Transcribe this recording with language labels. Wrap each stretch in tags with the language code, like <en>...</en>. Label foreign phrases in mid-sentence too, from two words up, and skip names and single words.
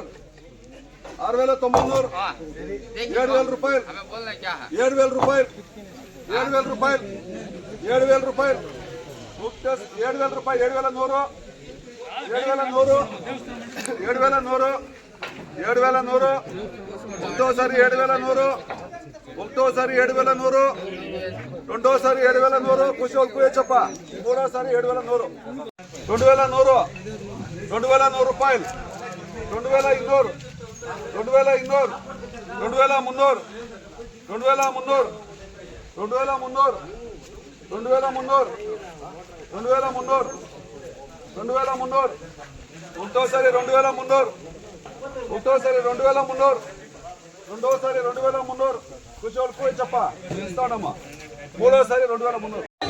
<kn>6,900, 7,000 ರೂಪಾಯಿ, 7,000 ರೂಪಾಯಿ, 7,000 ರೂಪಾಯಿ, 7,000 ರೂಪಾಯಿ, 7,000 ರೂಪಾಯಿ, 7,100, 7,100, 7,100, 7,100, ಒಟ್ಟು ಸರಿ 7,100, ಒಟ್ಟು ಸರಿ 7,100,</kn> <te>రెండో సారి 7,100,</te> <kn>ಖುಷಿ ಹೆಚ್ಚಪ್ಪ, ಮೂರೋ ಸಾರಿ 7,100, 2,100, 2,100 ರೂಪಾಯಿ, 2,200, 2,200, 2,300, 2,300, 2,300, 2,300, 2,300, 2,300,</kn> <te>ఒంటో సారి 2,300, ఒంటో సారి 2,300, రెండో సారి 2,300, ఖుషి చెప్ప ఇస్తాడమ్మా, మూడోసారి 2,300,</te>